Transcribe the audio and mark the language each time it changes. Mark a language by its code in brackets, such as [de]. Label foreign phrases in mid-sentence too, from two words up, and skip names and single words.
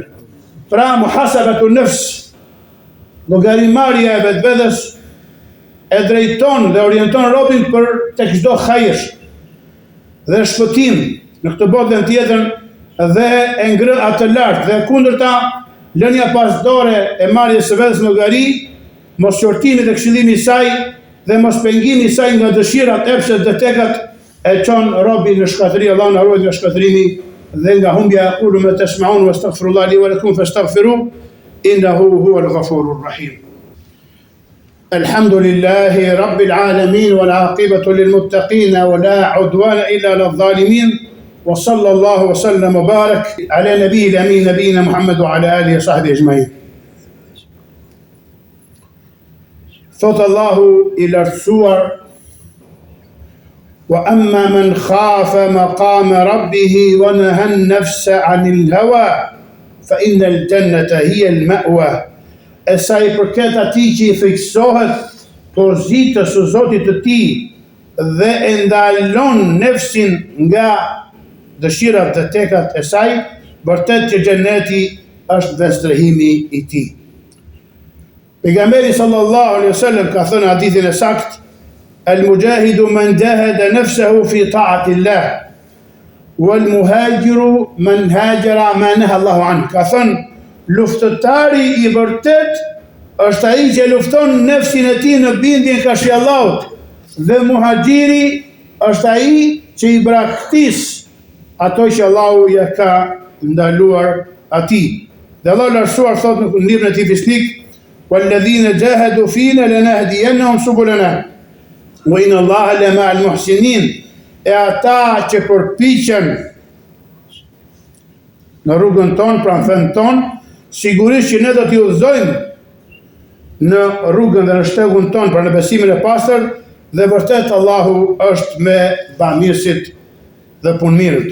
[sq] Pra [ar] محاسبة نفس, [sq] llogarimarrja e vetvetes e drejton dhe orienton robin për tek çdo hajër dhe shpëtim në këtë botën tjetër dhe e ngre atë lart, dhe kundërta lënia pasdore e marrjes së vetes në llogari, mos qortimi dhe këshillimi i saj dhe mos pengimi i saj nga dëshirat, epshet dhe tekat e çon robin në shkatëri. Allah na ruaj nga shkatërimi dhe nga humbja. [ar] أقول ما تسمعون وأستغفر الله لي ولكم فاستغفروه إنه هو الغفور الرحيم. الحمد لله رب العالمين والعاقبة للمتقين ولا عدوان إلا للظالمين وصلى الله وسلم وبارك على النبي الأمين نبينا محمد وعلى آله وصحبه أجمعين. [sq] Thot Allahu i lartësuar: [ar] وأما من خاف مقام ربه ونهى النفس عن الهوى فإن الجنة هي المأوى. [sq] E sa i përket atij që i friksohet pozitës së Zotit të tij dhe e ndalon nefsin nga dëshirat dhe tekat e saj, vërtet që xheneti është vestrehimi i tij. Pejgamberi [ar] صلى الله عليه وسلم [sq] ka thënë hadithin e saktë: [ar] "المجاهد من جاهد نفسه في طاعة الله والمهاجر من هجر ما نهى الله عنه." [sq] Ka thënë, luftëtari i vërtet është ai që lufton nefsin e tij në bindjen kashfi Allahut, dhe muhaxhiri është ai që i braktis ato që Allahu ja ka ndaluar atij. Dhe Allah lartësuar thot në librin e tij fisnik: [ar] "والذين جاهدوا فينا لنهدينهم سبلنا وإن الله لمع المحسنين." [sq] E ata që përpiqen në rrugën tonë, pra në fen tonë, sigurisht që ne do t'i udhëzojmë në rrugën dhe në shtegun tonë, pra në besimin e pastër, dhe vërtet Allahu është me bamirësit dhe punëmirët.